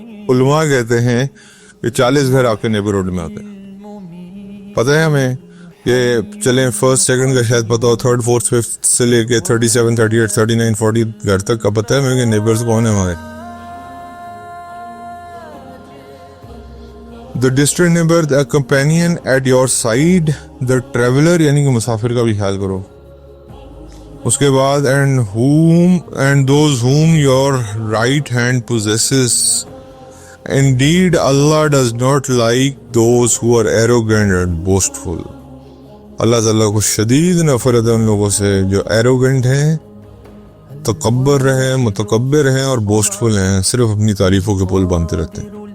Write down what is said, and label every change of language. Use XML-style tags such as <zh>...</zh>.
<ur>علماء کہتے ہیں کہ 40 گھر آپ کے نیبرہڈ میں آتے ہیں. پتہ ہے ہمیں کہ چلیں فرسٹ سیکنڈ کا شاید پتہ ہو, تھرڈ فورتھ ففتھ سے لے کے 37 38 39 40 گھر تک کا پتہ ہے ہمیں کہ نیبرز کون ہیں ہمارے.</ur> <en>The distant neighbor, the companion at your side, the traveler</en> <ur>یعنی کہ مسافر کا بھی خیال کرو. اس کے بعد</ur> <en>and those whom your right hand possesses. Indeed, Allah does not like those who are arrogant and boastful.</en> <ur>اللہ تعالیٰ کو شدید نفرت ہے ان لوگوں سے جو ایروگنٹ ہیں, تکبر رہے, متکبر ہیں اور بوسٹفل ہیں, صرف اپنی تعریفوں کے پل باندھتے رہتے ہیں.</ur>